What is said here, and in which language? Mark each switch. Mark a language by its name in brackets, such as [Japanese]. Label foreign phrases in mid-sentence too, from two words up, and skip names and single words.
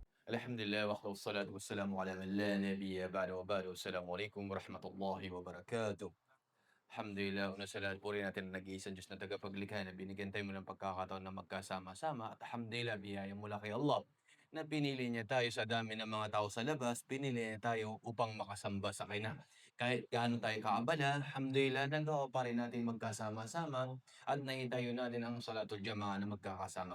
[Arabic] الحمد لله والصلاة والسلام على من لا نبي بعد وبعد. السلام عليكم ورحمة الله وبركاته. [Filipino] Alhamdulillah, una sa lahat purihin natin ang nag-iisang Diyos na tagapaglikha na binigyan tayo mo ng pagkakataon na magkasama-sama at alhamdulillah biyaya mula kay Allah na pinili niya tayo sa dami ng mga tao sa labas, pinili niya tayo upang makasamba sa kanya. Kahit gaano tayo kaabala, alhamdulillah nagawa pa rin natin magkasama-sama at naitayo natin ang [Arabic] صلاة الجماعة [Filipino] na magkakasama.